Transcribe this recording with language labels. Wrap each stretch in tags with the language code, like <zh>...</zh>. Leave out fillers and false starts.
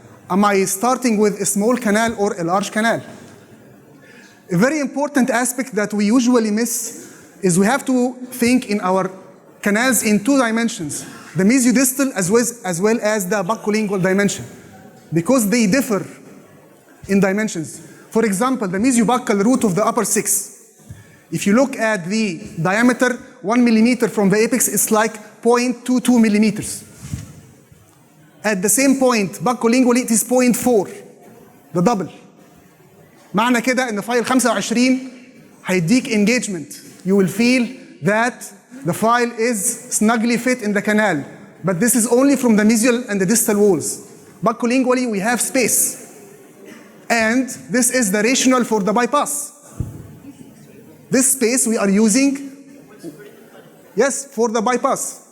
<en>Am I starting with a small canal or a large canal? A very important aspect that we usually miss is we have to think in our canals in two dimensions, the mesiodistal as well as the buccolingual dimension, because they differ in dimensions. For example, the mesiobuccal root of the upper six, if you look at the diameter, 1 millimeter from the apex, it's like 0.22 millimeters. At the same point, buccolingually, it is 0.4, the double.</en> <ar>معنى كده ان فايل 25 هيديك engagement.</ar> <en>You will feel that the file is snugly fit in the canal, but this is only from the mesial and the distal walls. Buccolingually, we have space. And this is the rationale for the bypass. This space we are using, yes, for the bypass.</en>